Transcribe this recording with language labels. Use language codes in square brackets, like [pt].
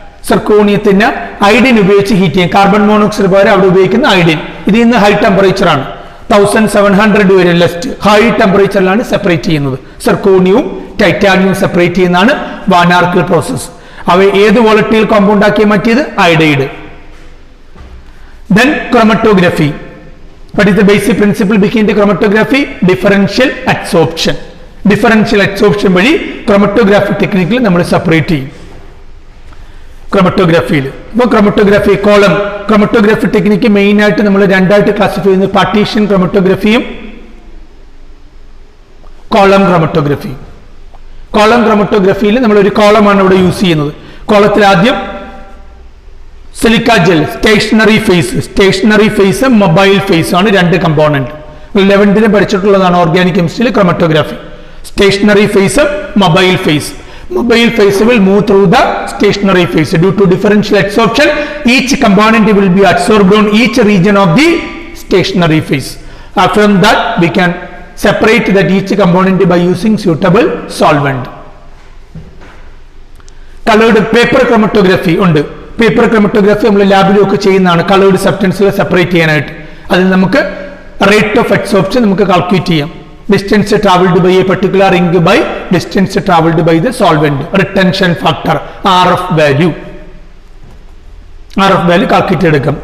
[ml] സിർക്കോണിയത്തിന് iodine ഉപയോഗിച്ച് heat ചെയ്യും. Carbon monoxide പകരം അവിടെ ഉപയോഗിക്കുന്ന ഐഡിൻ. ഇത് ഇന്ന് ഹൈ ടെമ്പറേച്ചർ ആണ്, 1700 വരെ ലെസ്റ്റ് ഹൈ ടെമ്പറേച്ചറിലാണ് സെപ്പറേറ്റ് ചെയ്യുന്നത്. സിർക്കോണിയവും ടൈറ്റാനിയവും സെപ്പറേറ്റ് ചെയ്യുന്നതാണ് വാനാർക്കൽ പ്രോസസ്സ്. അവ ഏത് വോളറ്റൈൽ കോമ്പൗണ്ട് ആക്കി മാറ്റിയത്? Iodide. [en] Then chromatography. What is the basic principle behind the chromatography? Differential adsorption. [ml] Differential adsorption വഴി chromatography ടെക്നിക്കിൽ നമ്മൾ സെപ്പറേറ്റ് ചെയ്യും. ക്രോമറ്റോഗ്രാഫിയിൽ ഇപ്പോൾ chromatography column chromatography technique main ആയിട്ട് നമ്മൾ രണ്ടായിട്ട് ക്ലാസിഫൈ ചെയ്യുന്നത് പാർട്ടീഷൻ ക്രോമറ്റോഗ്രാഫിയും കോളം ക്രോമറ്റോഗ്രാഫിയും. കോളം ക്രോമറ്റോഗ്രാഫിയിൽ നമ്മൾ ഒരു കോളമാണ് ഇവിടെ യൂസ് ചെയ്യുന്നത്. കോളത്തിൽ ആദ്യം silica gel, stationary phase mobile face ആണ് രണ്ട് component. 11th പഠിച്ചിട്ടുള്ളതാണ് organic കെമിസ്ട്രിയിൽ chromatography. Stationary phase, mobile face. [en] Mobile phase will move through the stationary phase due to differential adsorption. Each component will be adsorbed on each region of the stationary phase. From that we can separate that each component by using suitable solvent. Colored paper chromatography [ml] ഉണ്ട്. Paper chromatography നമ്മൾ ലാബിലൊക്കെ ചെയ്യുന്നതാണ്. Coloured സബ്സ്റ്റൻസുകൾ separate ചെയ്യാനായിട്ട് അതിൽ നമുക്ക് rate of adsorption നമുക്ക് calculate ചെയ്യാം. [en] Distance travelled by a particular ink by distance travelled by the solvent. [ml] Retention factor RF value calculate എടുക്കാം.